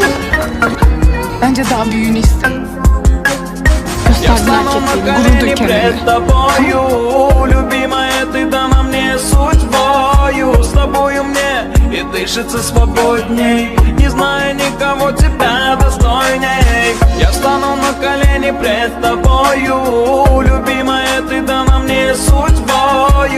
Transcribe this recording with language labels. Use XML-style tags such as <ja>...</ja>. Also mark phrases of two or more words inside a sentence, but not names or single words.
<tr>Bence daha büyüğünü iste. Gösterdin erkekliğini, gurur duy kendine.</tr> <ru>тобою, любимая, ты дана мне судьбою. С тобою мне и дышится свободней, не зная никого тебя достойней. Я встану на колени пред тобою, любимая, ты дана мне судьбою.</ru>